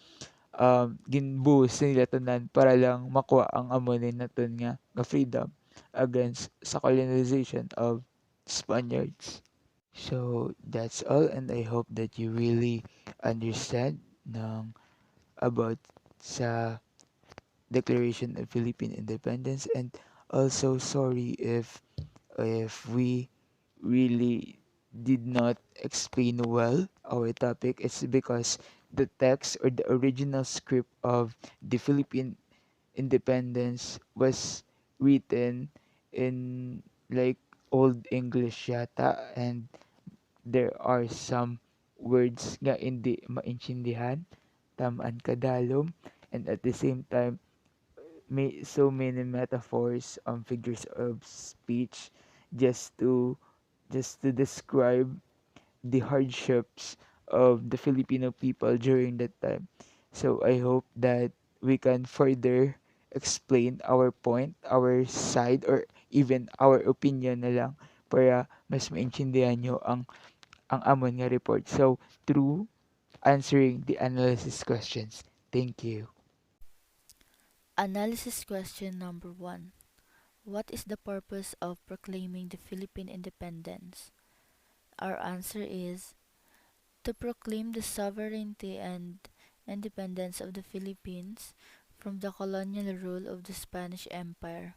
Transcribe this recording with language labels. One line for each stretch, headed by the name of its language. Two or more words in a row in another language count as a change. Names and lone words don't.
Hiligaynon: ginbuhos nila tanan para lang makuha ang amo ni naton nga freedom against sa
English: colonization of Spaniards. So that's all, and I hope that you really understand ng about sa Declaration of Philippine Independence. And also sorry if we really did not explain well our topic. It's because the text or the original script of the Philippine independence was written in like Old English yata, and there are some words
Hiligaynon: nga hindi maintindihan, tamaan kadalom,
English: and at the same time may so many metaphors, figures of speech, just to describe the hardships of the Filipino people during that time. So I hope that we can further explain our point, our side, or even our opinion
Hiligaynon: na lang para mas maintindihan nyo ang amon nga report.
English: So, through answering the analysis questions. Thank you. Analysis question number 1. What is the purpose of proclaiming the Philippine independence? Our answer is to proclaim the sovereignty and independence of the Philippines from the colonial rule of the Spanish Empire.